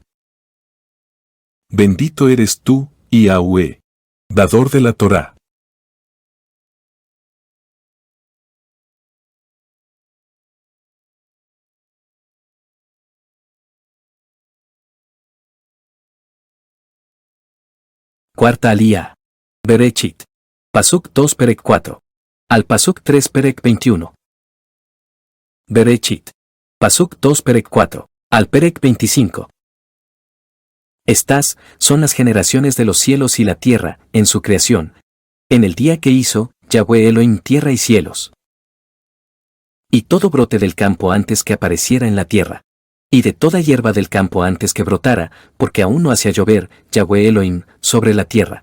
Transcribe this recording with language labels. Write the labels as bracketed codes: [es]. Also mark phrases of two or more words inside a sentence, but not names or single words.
[es] Bendito eres tú, Yahweh, dador de la Torá. Cuarta alía. [he] בראשית. פסוק 2 פרק 4. על פסוק 3 פרק 21. בראשית. פסוק 2 פרק 4. על פרק 25. [es] Estas son las generaciones de los cielos y la tierra, en su creación, en el día que hizo Yahweh Elohim tierra y cielos. Y todo brote del campo antes que apareciera en la tierra, y de toda hierba del campo antes que brotara, porque aún no hacía llover Yahweh Elohim sobre la tierra.